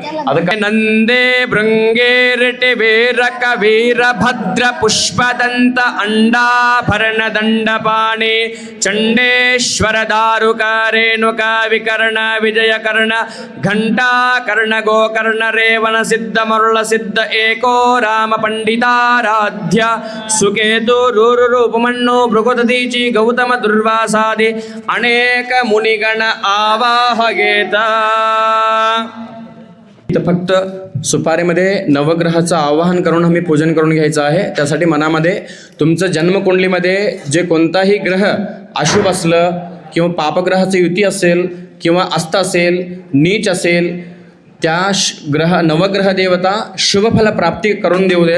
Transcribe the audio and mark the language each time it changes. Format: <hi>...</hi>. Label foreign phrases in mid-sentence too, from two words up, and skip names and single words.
<mr>ಅದಕ್ಕೆ ನಂದೇ ಭೃಂಗೇರಟೆ ವೀರಕ ವೀರ ಭದ್ರ ಪುಷ್ಪದಂತ ಅಂಡಾಭರಣ ದಂಡಪಾಣಿ ಚಂಡೇಶ್ವರ ದಾರುಕ ರೇಣುಕ ವಿಕರ್ಣ ವಿಜಯಕರ್ಣ ಘಂಟಾಕರ್ಣ ಗೋಕರ್ಣ ರೇವಣ ಸಿದ್ಧ ಮರುಳ ಸಿದ್ಧ ಏಕೋ ರಾಮ ಪಂಡಿತಾರಾಧ್ಯ ಸುಕೇತು ರೂರು ರೂಪಮಣ್ಣು ಭೃಗುದೀಚಿ ಗೌತಮ ದುರ್ವಾಸಾದಿ अनेक मुनिगण आवाहगेत. फक्त सुपारीमध्ये नवग्रहाचं आवाहन करून आम्ही पूजन करून घ्यायचं आहे. त्यासाठी मनामध्ये तुमचं जन्मकुंडलीमध्ये जे कोणताही ग्रह अशुभ असलं किंवा पापग्रहाची युती असेल किंवा अस्त असेल, नीच असेल, त्या नवग्रह देवता शुभफल प्राप्ती करून देऊ देत.</mr>